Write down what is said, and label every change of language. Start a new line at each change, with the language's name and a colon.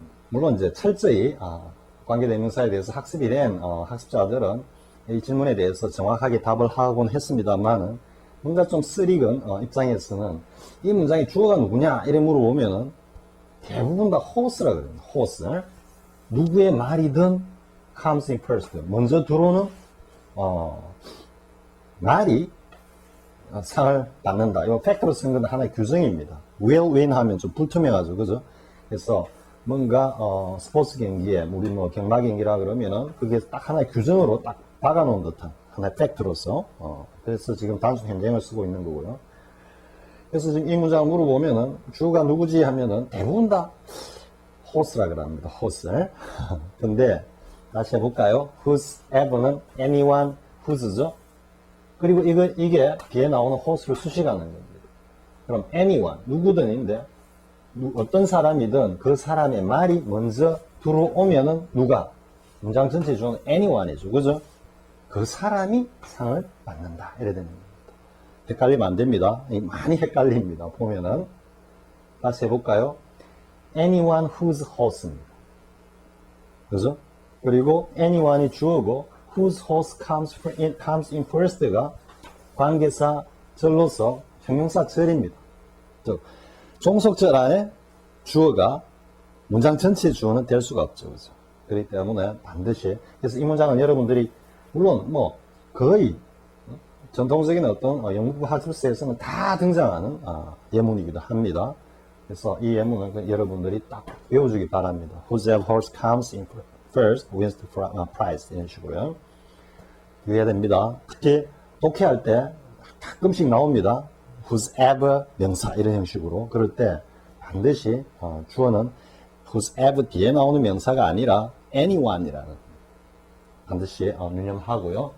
Korean: 물론 이제 철저히 관계 대명사에 대해서 학습이 된 학습자들은 이 질문에 대해서 정확하게 답을 하곤 했습니다만은 뭔가 좀 쓰리건 입장에서는 이 문장의 주어가 누구냐 이래 물어보면은 대부분 다 whose라 그래요.
English: whose.
Korean: 누구의 말이든
English: comes in first.
Korean: 먼저 들어오는 말이 상을 받는다. 이거 팩트로 쓴 건 하나의 규정입니다.
English: will win
Korean: 하면 좀 불투명하죠. 그죠? 그래서 뭔가 스포츠 경기에 우리 뭐 경마 경기라 그러면은 그게 딱 하나의 규정으로 딱 박아놓은 듯한 하나의 팩트로서 그래서 지금 단순 현재형을 쓰고 있는 거고요. 그래서 지금 이 문장을 물어보면은 주가 누구지 하면은 대부분 다 whose라 그럽니다. whose. 근데 다시 해볼까요?
English: whosever는 anyone whose죠.
Korean: 그리고 이게 뒤에 나오는 whose를 수식하는 겁니다. 그럼 anyone 누구든인데 어떤 사람이든 그 사람의 말이 먼저 들어오면은 누가? 문장 전체 중은 anyone이죠. 그죠? 그 사람이 상을 받는다. 이래 되는 겁니다. 헷갈리면 안 됩니다. 많이 헷갈립니다. 보면은. 다시 해볼까요?
English: anyone whose horse입니다.
Korean: 그죠? 그리고 anyone이 주어고
English: whose horse comes in first
Korean: 가 관계사 절로서 형용사 절입니다. 즉, 종속절 안에 주어가 문장 전체 주어는 될 수가 없죠. 그죠? 그렇기 때문에 반드시, 그래서 이 문장은 여러분들이, 물론 뭐, 거의, 전통적인 어떤 영문법 학습서에서는 다 등장하는 예문이기도 합니다. 그래서 이 예문을 여러분들이 딱 외워주기 바랍니다.
English: Whose horse comes in first wins the prize.
Korean: 이런 식으로요. 유의해야 됩니다. 특히 독해할 때 가끔씩 나옵니다. whosever 명사 이런 형식으로. 그럴 때 반드시 주어는 whosever 뒤에 나오는 명사가 아니라 anyone이라는 반드시 유념하고요.